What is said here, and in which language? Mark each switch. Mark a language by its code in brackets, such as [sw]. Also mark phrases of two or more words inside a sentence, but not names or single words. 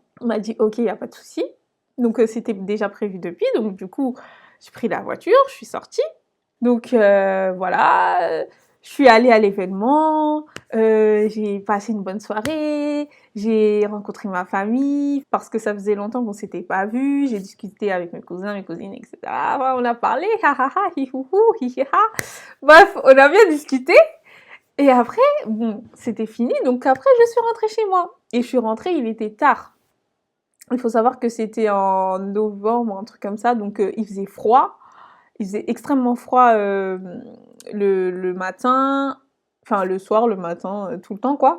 [fr] On m'a dit ok, il n'y a pas de souci. Donc c'était déjà prévu depuis, donc du coup j'ai pris la voiture, je suis sortie. Donc voilà, je suis allée à l'événement, j'ai passé une bonne soirée, j'ai rencontré ma famille parce que ça faisait longtemps qu'on s'était pas vus, j'ai discuté avec mes cousins, mes cousines, etc. Enfin, on a parlé, ha ha ha, hi hou hou, hi hi ha. Bref, on a bien discuté. Et après, bon, c'était fini. Donc après, je suis rentrée chez moi. Et je suis rentrée, il était tard. Il faut savoir que c'était en novembre, un truc comme ça. Donc il faisait froid. Il faisait extrêmement froid le matin, enfin le soir, le matin, tout le temps quoi.